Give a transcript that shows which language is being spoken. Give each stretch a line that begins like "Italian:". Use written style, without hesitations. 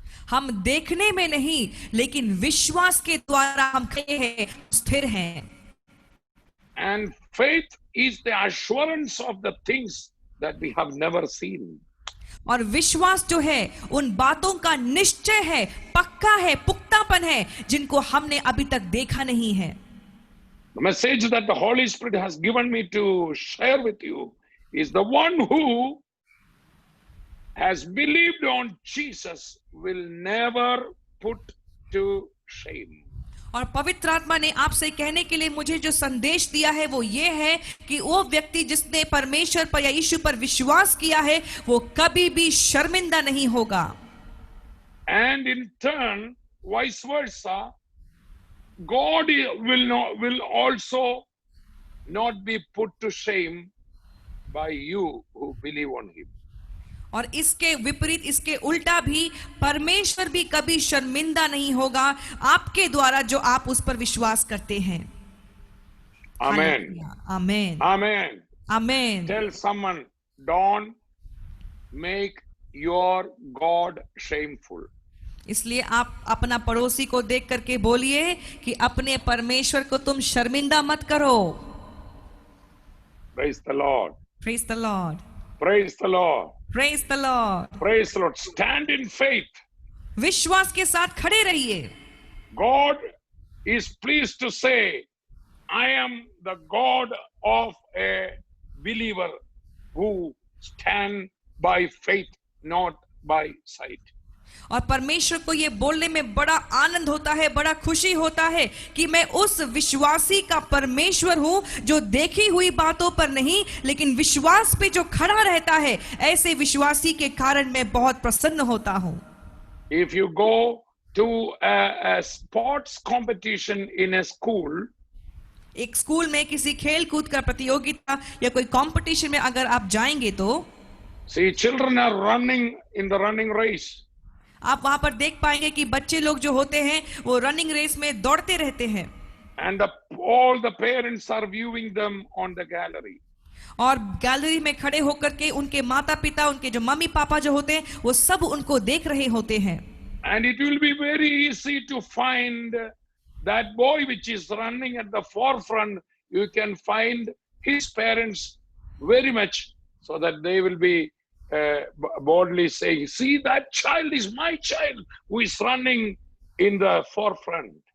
Hindi: हम देखने में नहीं, लेकिन विश्वास के द्वारा हम खड़े हैं, स्थिर हैं।
English: And faith is the assurance of the things that we have never seen.
Hindi: और विश्वास जो है उन बातों का निश्चय है, पक्का है, पुख्तापन है, जिनको हमने अभी तक देखा नहीं है।
English: The message that the Holy Spirit has given me to share with you is the one who has believed on Jesus will never put to shame.
Hindi: और पवित्र आत्मा ने आपसे कहने के लिए मुझे जो संदेश दिया है वो ये है कि वो व्यक्ति जिसने परमेश्वर पर या यीशु पर विश्वास किया है, वो कभी भी शर्मिंदा नहीं होगा।
English: And in turn, vice versa, God will also not be put to shame by you who believe on Him.
Hindi: और इसके विपरीत, इसके उल्टा भी परमेश्वर भी कभी शर्मिंदा नहीं होगा आपके द्वारा जो आप उस पर विश्वास करते हैं।
English: Amen.
Hindi: Amen,
English: Amen.
Hindi: Amen.
English: Tell someone, don't make your God shameful.
Hindi: इसलिए आप अपना पड़ोसी को देख करके बोलिए कि अपने परमेश्वर को तुम शर्मिंदा मत करो।
English: Praise the Lord. Praise the Lord. Praise the Lord. Praise the Lord. Praise the Lord. Stand in faith.
Hindi: विश्वास के साथ खड़े रहिए.
English: God is pleased to say, I am the God of a believer who stand by faith, not by sight.
Hindi: और परमेश्वर को ये बोलने में बड़ा आनंद होता है, बड़ा खुशी होता है कि मैं उस विश्वासी का परमेश्वर हूं जो देखी हुई बातों पर नहीं लेकिन विश्वास पे जो खड़ा रहता है, ऐसे विश्वासी के कारण मैं बहुत प्रसन्न होता हूं.
English: If you go to a sports competition in a school,
Hindi: एक स्कूल में किसी खेल कूद का प्रतियोगिता या कोई कंपटीशन में अगर आप जाएंगे तो
English: see, children are running in the running race.
Hindi: आप वहां पर देख पाएंगे कि बच्चे लोग जो होते हैं वो रनिंग रेस में दौड़ते रहते हैं.
English: And all the parents are viewing them on the gallery.
Hindi: और गैलरी में खड़े होकर के उनके माता पिता, उनके जो मम्मी पापा जो होते हैं वो सब उनको देख रहे होते हैं.
English: And it will be very easy to find that boy which is running at the forefront. You can find his parents very much so that they will be boldly saying, see, that child is my child who is running in the forefront.